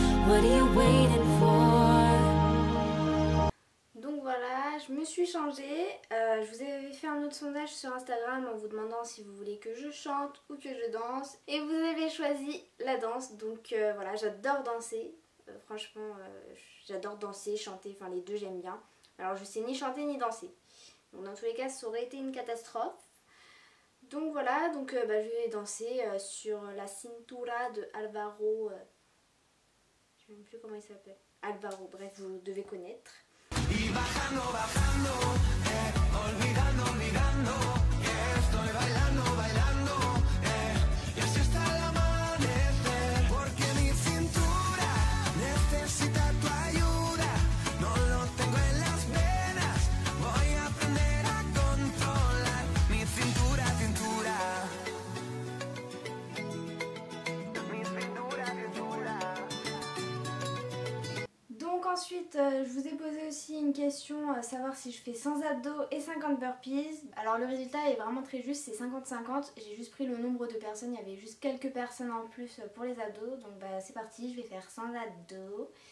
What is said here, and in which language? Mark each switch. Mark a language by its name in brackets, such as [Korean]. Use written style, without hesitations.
[English] What are you waiting for? [French] Donc voilà, je me suis changée. Je vous avais fait un autre sondage sur Instagram en vous demandant si vous voulez que je chante ou que je danse. Et vous avez choisi la danse. Donc voilà, j'adore danser. Franchement, j'adore danser, chanter. Enfin les deux j'aime bien. Alors je sais ni chanter ni danser. Donc dans tous les cas, ça aurait été une catastrophe. Donc voilà, donc je vais danser sur la cintura de Alvaro. Je ne sais même plus comment il s'appelle. Alvaro, bref, vous devez connaître. [Spanish] Y bajando, bajando, olvidando, olvidando, que estoy bailando, bailando, y así hasta el amanecer, porque mi cintura necesita tu ayuda, no lo tengo en las venas, voy a aprender a controlar mi cintura, cintura, mi cintura, cintura. [French] Donc ensuite, je vous ai posé aussi une question, à savoir si je fais 100 abdos et 50 burpees. Alors le résultat est vraiment très juste, c'est 50-50. J'ai juste pris le nombre de personnes, il y avait juste quelques personnes en plus pour les abdos. Donc c'est parti, je vais faire 100 abdos.